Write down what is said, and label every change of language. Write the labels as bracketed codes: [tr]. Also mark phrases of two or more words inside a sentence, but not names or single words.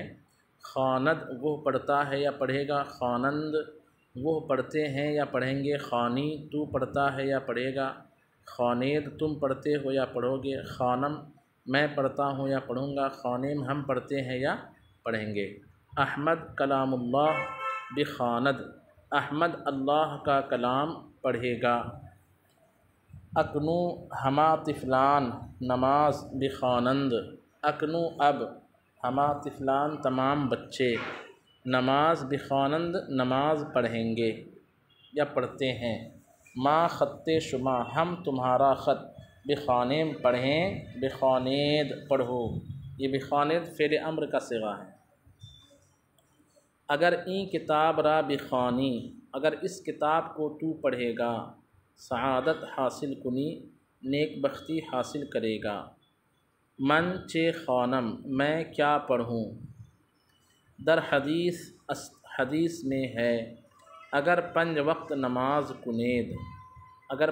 [ur] خواند وہ پڑھتا ہے یا پڑھے گا، خوانند وہ پڑھتے ہیں یا پڑھیں گے، خوانی تو پڑھتا ہے یا پڑھے گا، خوانید تم پڑھتے ہو یا پڑھو گے، خوانم میں پڑھتا ہوں یا پڑھوں گا، خوانیم ہم پڑھتے ہیں یا پڑھیں گے۔ [fa] احمد کلام اللہ بخواند، [ur] احمد اللہ کا کلام پڑھے گا۔ [fa] اکنو ہما طفلان نماز بخوانند، [ur] اکنو اب، [fa] ہما طفلان [ur] تمام بچے، [fa] نماز بخوانند [ur] نماز پڑھیں گے یا پڑھتے ہیں۔ [fa] ما خط شما، [ur] ہم تمہارا خط، بخوانیم پڑھیں، بخوانید پڑھو، یہ بخوانید فعل امر کا صیغہ ہے۔ [fa] اگر این کتاب را بخوانی، [ur] اگر اس کتاب کو تو پڑھے گا، [fa] سعادت حاصل کنی، [ur] نیک بختی حاصل کرے گا۔ [fa] من چے خوانم، [ur] میں کیا پڑھوں، در حدیث میں ہے، [fa] اگر 5 وقت نماز کنید، [ur] اگر